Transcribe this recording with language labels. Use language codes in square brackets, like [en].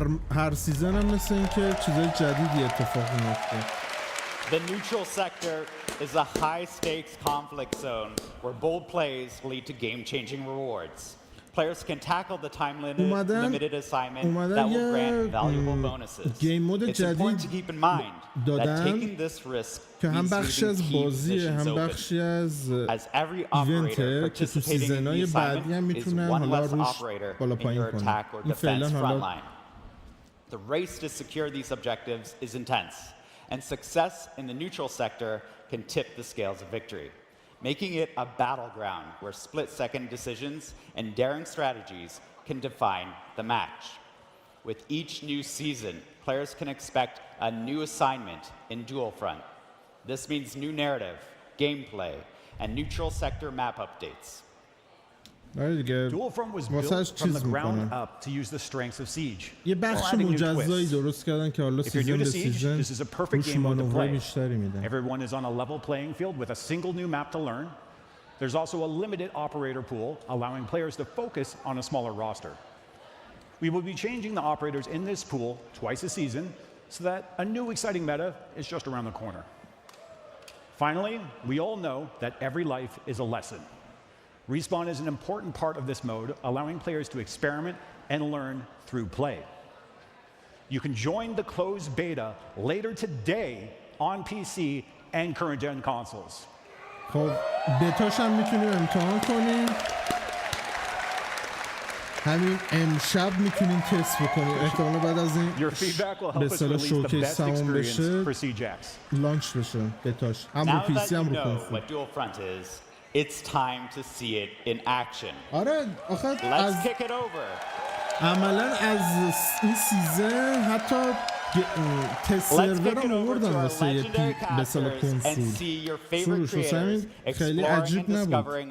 [fa] هر سیزن هم مثل این که چیزای جدیدی اتفاق میفته. [en] The neutral sector is a high-stakes conflict zone where bold plays lead to game-changing rewards. Players can tackle the time-limited assignment that will grant valuable bonuses. It's important to keep in mind that taking this risk means leaving key positions open, as every operator participating in the assignment is one less operator in your attack or defense frontline. The race to secure these objectives is intense, and success in the neutral sector can tip the scales of victory, making it a battleground where split-second decisions and daring strategies can define the match. With each new season, players can expect a new assignment in Dual Front. This means new narrative, gameplay, and neutral sector map updates. Dual Front was built from the ground up to use the strengths of Siege. [fa] یه بخش مجزایی درست کردن که حالا سیزن به سیزن روش مانورهای بیشتری میدن. [en] Everyone is on a level playing field with a single new map to learn. There's also a limited operator pool, allowing players to focus on a smaller roster. We will be changing the operators in this pool twice a season so that a new exciting meta is just around the corner. Finally, we all know that every life is a lesson. Respawn is an important part of this mode, allowing players to experiment and learn through play. You can join the closed beta later today on PC and current-gen consoles. [fa] خب بتاش هم میتونیم امتحان کنیم. همین امشب میتونیم تست بکنیم. احتمالا بعد از این به اصطلاح شوکیس تموم بشه لانچ بشه بتاش. هم رو پی سی هم رو کنسول. [en] It's time to see it in action. [fa] آره آخه از عملا از این سیزن حتی تست سرور هم آوردن واسه یه به اصطلاح کنسول. سروش واسه همین خیلی عجیب نبود.